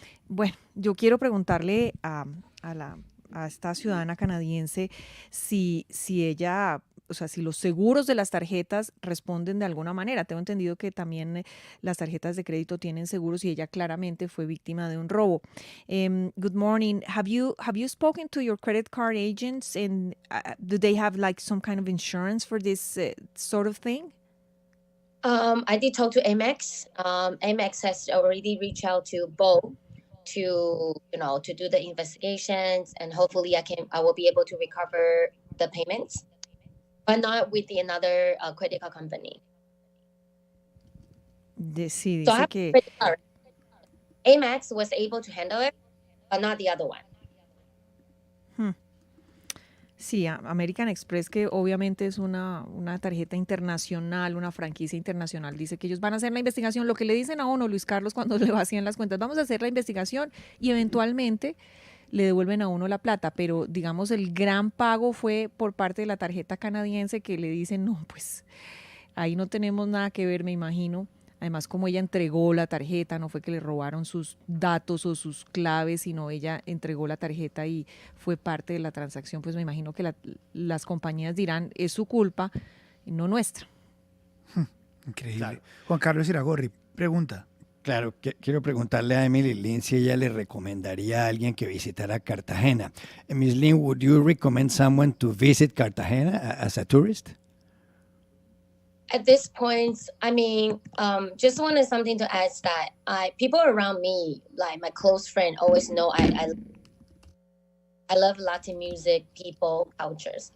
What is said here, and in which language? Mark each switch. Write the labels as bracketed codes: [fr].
[es] Bueno, yo quiero preguntarle a esta ciudadana canadiense si ella, o sea, si los seguros de las tarjetas responden de alguna manera. Tengo entendido que también las tarjetas de crédito tienen seguros y ella claramente fue víctima de un robo. [en] Good morning. Have you spoken to your credit card agents and do they have like some kind of insurance for this sort of thing? I did talk to Amex. Amex has already reached out to both to do the investigations, and hopefully I will be able to recover the payments, but not with another credit card company. [es] Sí, [en] So [es] dice que [en] Amex was able to handle it, but not the other one. [es] Sí, American Express, que obviamente es una tarjeta internacional, una franquicia internacional, dice que ellos van a hacer la investigación. Lo que le dicen a uno, Luis Carlos, cuando le vacían las cuentas, vamos a hacer la investigación y eventualmente le devuelven a uno la plata, pero digamos el gran pago fue por parte de la tarjeta canadiense que le dicen, no, pues ahí no tenemos nada que ver, me imagino. Además, como ella entregó la tarjeta, no fue que le robaron sus datos o sus claves, sino ella entregó la tarjeta y fue parte de la transacción, pues me imagino que las compañías dirán, es su culpa, y no nuestra. Increíble. Claro. Juan Carlos Iragorri, pregunta. Claro, quiero preguntarle a Emily Lynn si ella le recomendaría a alguien que visitara Cartagena. [en] Miss Lynn, would you recommend someone to visit Cartagena as a tourist? At this point, I mean, just wanted something to add that people around me, like my close friend, always know I love Latin music, people, cultures.